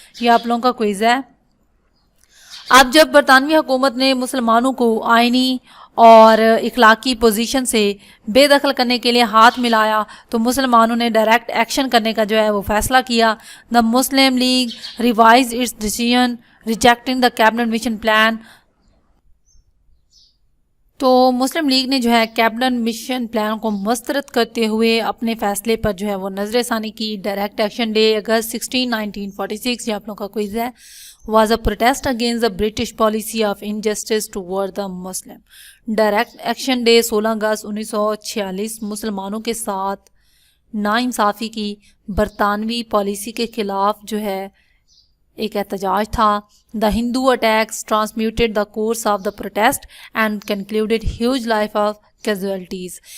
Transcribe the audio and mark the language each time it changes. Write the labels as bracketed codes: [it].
[hi] ये आप लोगों का क्विज है। अब जब बरतानवी हुकूमत ने मुसलमानों को आइनी और इखलाकी पोजीशन से बेदखल करने के लिए हाथ मिलाया तो मुसलमानों ने डायरेक्ट एक्शन करने का जो है वो फैसला किया। [en] The Muslim League revise its decision rejecting the cabinet mission plan. [hi] तो मुस्लिम लीग ने जो है कैबिनेट मिशन प्लान को मुस्तरद करते हुए अपने फैसले पर जो है वो नजरसानी की। [en] direct action day अगस्त 16 1946, [hi] ये आप लोगों का क्विज है, [en] was a protest against the British policy of injustice toward the Muslim. [hi] Direct action day 16 अगस्त 1946 मुसलमानों के साथ नाइंसाफ़ी की बरतानवी पॉलिसी के खिलाफ जो है एक एहतजाज था। [en] The Hindu attacks transmuted the course of the protest and concluded huge life of casualties.